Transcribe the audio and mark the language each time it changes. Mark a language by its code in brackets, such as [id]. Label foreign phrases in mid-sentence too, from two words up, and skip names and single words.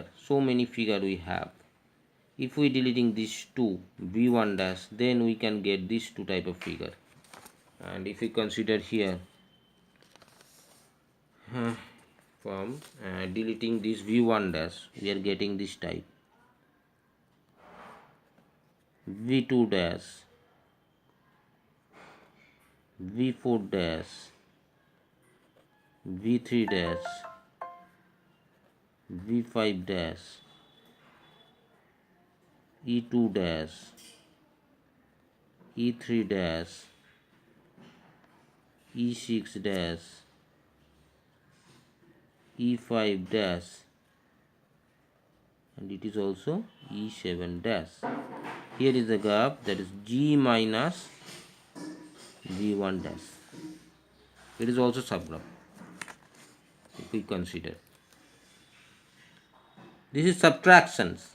[en] So many figure we have. If we deleting these two v1 dash, then we can get this two type of figure. And if we consider here from deleting this v1 dash, we are getting this type v2 dash, v4 dash, v3 dash, v5 dash, e2 dash, e3 dash, e6 dash, e5 dash, and it is also e7 dash. Here is the graph, that is G minus v1 dash. It is also subgraph, if we consider. This is subtractions.